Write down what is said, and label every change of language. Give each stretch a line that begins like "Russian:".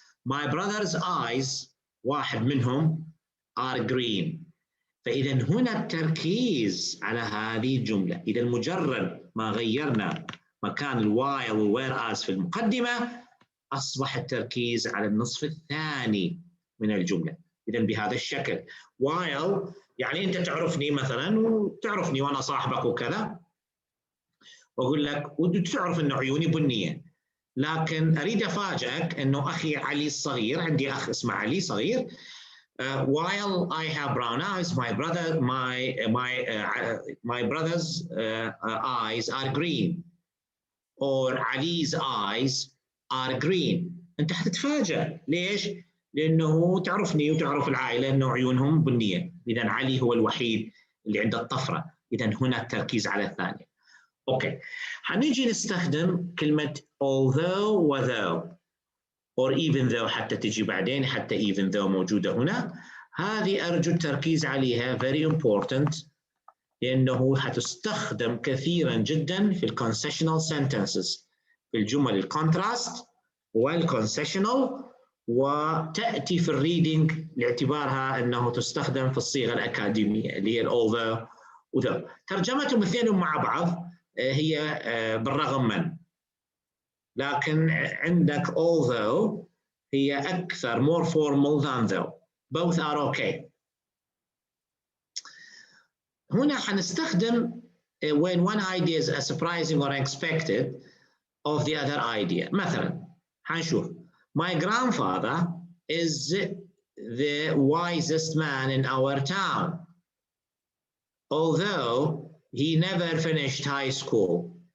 English: My brother's eyes
Arabic: واحد منهم
English: are green.
Arabic: فإذا هنا التركيز على هذه الجملة. إذا مجرد ما غيرنا مكان الوايل والwhereas في المقدمة أصبح التركيز على النصف الثاني من الجملة. إذا بهذا الشكل while يعني أنت تعرفني مثلا وتعرفني وأنا صاحبك وكذا، وأقول لك وتعرف أنه عيوني بنية، لكن أريد أفاجئك أنه أخي علي الصغير، عندي أخ اسمه علي صغير،
English: while I have brown eyes, my brother's eyes are green, or Ali's eyes are green.
Arabic: أنت حتتفاجأ، ليش؟ لأنه تعرفني وتعرف العائلة أنه عيونهم بنية، إذا علي هو الوحيد اللي عنده الطفرة، إذا هنا التركيز على الثانية. أوكي، حنيجي نستخدم كلمة although و though or even though، حتى تجي بعدين، حتى even though موجودة هنا. هذه أرجو التركيز عليها،
English: very important،
Arabic: لأنه حتستخدم كثيرا جدا في الكونسيشنال sentences، في الجمل الكونتراست والكونسيشنال، وتأتي في الريدنج لاعتبارها أنه تستخدم في الصيغة الأكاديمية اللي هي although و though. ترجمتهم الاثنين مع بعض هي بالرغم من، لكن عندك although هي أكثر
English: more formal than though. Both are okay.
Arabic: هنا حنستخدم
English: when one idea is surprising or unexpected of the other idea.
Arabic: مثلا حنشوف
English: my grandfather is the wisest man in our town, although he never finished high school.